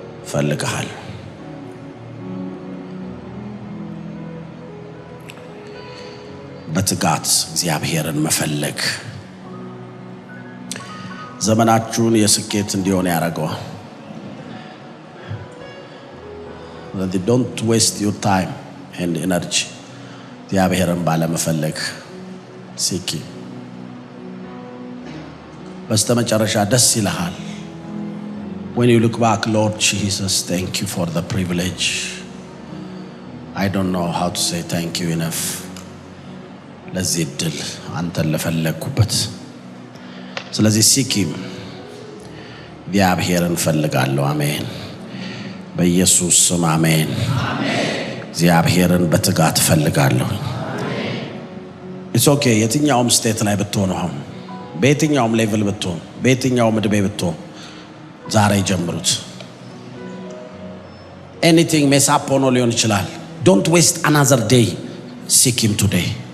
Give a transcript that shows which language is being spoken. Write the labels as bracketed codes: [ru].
[am] ፈልግሃል። በትጋት እግዚአብሔርን መፈለግ ዘመናችሁን የስኬት እንዲሆን ያደርገዋል። [en] Don't waste your time and energy. [am] እግዚአብሔርን ባለመፈለግ ሲኪ በስተመጨረሻ ደስ ይልሃል። [en] When you look back, Lord Jesus, thank you for the privilege. I don't know how to say thank you enough. [am] ለዚህ እድል አንተን ለፈለግኩበት። ስለዚህ ሲኪም እግዚአብሔርን ፈልጋለሁ። አሜን። በኢየሱስ ስም አሜን። እግዚአብሔርን በትጋት ፈልጋለሁ። [en] It's okay [am] የትኛውም ስቴት ላይ ብትሆኑ፣ አሁን በየትኛውም ሌቭል ብትሆኑ፣ በየትኛውም ዕድሜ ብትሆኑ ዛሬ ጀምሩት። [en] Anything mess up [am] ሆኖ ሊሆን ይችላል። [en] Don't waste another day. Seek him today.